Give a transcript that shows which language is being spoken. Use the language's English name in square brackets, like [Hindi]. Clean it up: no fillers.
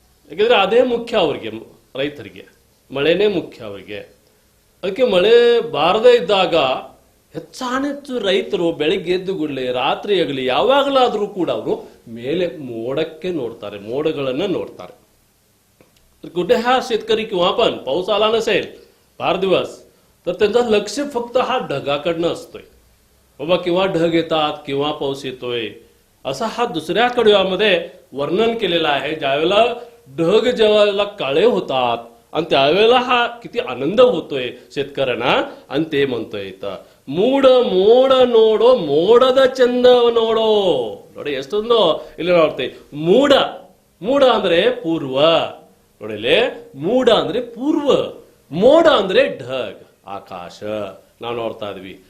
[Kannada] ಯಾಕೆಂದ್ರೆ ಅದೇ ಮುಖ್ಯ ಅವರಿಗೆ, ರೈತರಿಗೆ ಮಳೆನೇ ಮುಖ್ಯ ಅವರಿಗೆ. ಅದಕ್ಕೆ ಮಳೆ ಬಾರದೇ ಇದ್ದಾಗ ಹೆಚ್ಚಾನೆಚ್ಚು ರೈತರು ಬೆಳಿಗ್ಗೆ ಎದ್ದು ಗುಡ್ಲೆ ರಾತ್ರಿ ಆಗಲಿ ಯಾವಾಗಲಾದರೂ ಕೂಡ ಅವರು ಮೇಲೆ ಮೋಡಕ್ಕೆ ನೋಡ್ತಾರೆ, ಮೋಡಗಳನ್ನ ನೋಡ್ತಾರೆ. [Marathi] कुठे हा शेतकरी किंवा पण पाऊस आला नसेल 5 दिवस तर त्यांचं लक्ष फक्त हा ढगाकडनं असतोय. बाबा किंवा ढग येतात किंवा पाऊस येतोय, असा हा दुसऱ्या कडव्यामध्ये वर्णन केलेला आहे. ज्यावेळेला ढग जेव्हा काळे होतात आणि त्यावेळेला हा किती आनंद होतोय शेतकऱ्यांना. आणि ते म्हणतोय इथं [Kannada] ಮೂಡ ಮೋಡ ನೋಡೋ ಮೋಡದ ಚಂದ ನೋಡೋ. ನೋಡಿ ಎಷ್ಟೊಂದು ಇಲ್ಲಿ ನೋಡ್ತೇವೆ. ಮೂಡ, ಮೂಡ ಅಂದ್ರೆ ಪೂರ್ವ. ನೋಡಿಲೆ, ಮೂಡ ಅಂದ್ರೆ ಪೂರ್ವ, ಮೋಡ ಅಂದ್ರೆ ಢಗ್, ಆಕಾಶ. ನಾವು ನೋಡ್ತಾ ಇದ್ವಿ.